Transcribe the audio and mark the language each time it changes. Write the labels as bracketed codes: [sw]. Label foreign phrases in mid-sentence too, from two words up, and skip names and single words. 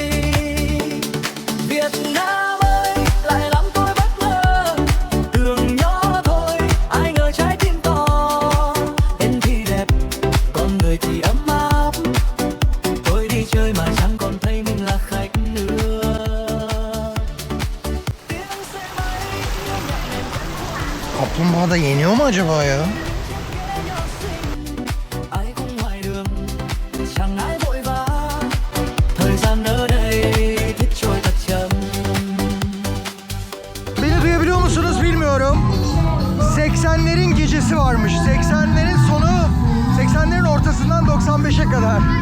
[vi] Việt Nam ơi, lại làm tôi bất ngờ. Tưởng nhỏ thôi, ai ngờ trái tim to. Tên thì đẹp, con người thì ấm áp. Tôi đi chơi mà chẳng còn thấy mình là khách nữa. Tiếng xe máy [tr] Kaplumbağa da yeniyor mu acaba ya? [vi] ai cũng ngoài đường, chẳng ai vội vã. Thời gian ở đây thích trôi thật chậm. [tr] Beni duyabiliyor musunuz bilmiyorum. 80'lerin gecesi varmış. 80'lerin sonu, 80'lerin ortasından 95'e kadar.